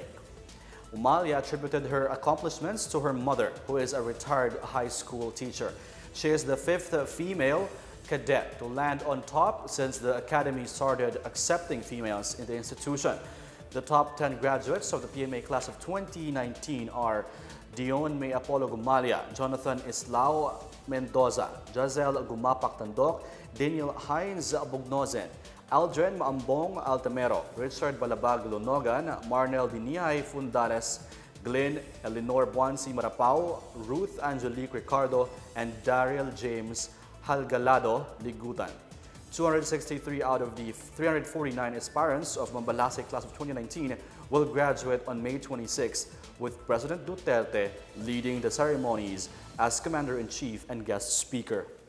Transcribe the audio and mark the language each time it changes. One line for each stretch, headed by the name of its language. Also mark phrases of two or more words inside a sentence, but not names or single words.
English: Gumalia attributed her accomplishments to her mother, who is a retired high school teacher. She is the 5th female cadet to land on top since the Academy started accepting females in the institution. The top 10 graduates of the PMA class of 2019 are Dion May Apollo Gumalia, Jonathan Islao Mendoza, Jazel Gumapak Tandok, Daniel Hines Bugnozen, Aldrin Maambong Altamero, Richard Balabag Lonogan, Marnel Dinihay Fundares, Glenn Eleanor Buansi Marapao, Ruth Angelique Ricardo, and Daryl James Halgalado Ligutan. 263 out of the 349 aspirants of Mambalase class of 2019 will graduate on May 26, with President Duterte leading the ceremonies as Commander-in-Chief and guest speaker.